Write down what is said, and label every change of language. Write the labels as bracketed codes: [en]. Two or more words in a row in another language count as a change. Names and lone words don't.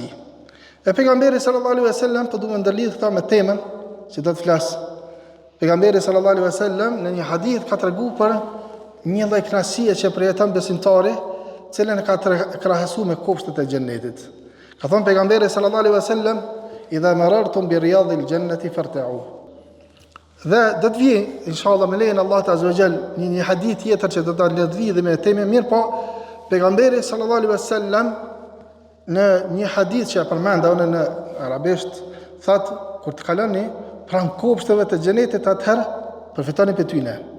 [sq] E pejgamberi [ar] صلى الله عليه وسلم [sq] po duhet ndërlidh këta me temën që do të flas. Pejgamberi [ar] صلى الله عليه وسلم [sq] në një hadith ka treguar për një lloj kënaqësie që përjeton besimtari, cilën ka krahasu me kopshtet e xhenetit. Ka thënë pejgamberi [ar] صلى الله عليه وسلم: "إذا مررتم برياض الجنة فارتعوا." [sq] Dhe do të vijë inshallah me lejen Allah [ar] عز وجل [sq] një hadith tjetër që do ta lidhë me temën mirë, po pejgamberi [ar] صلى الله عليه وسلم [sq] në një hadith që e përmenda unë në arabisht, thotë kur të kaloni pranë kopshteve të xhenetit, atëherë përfitoni për tyne.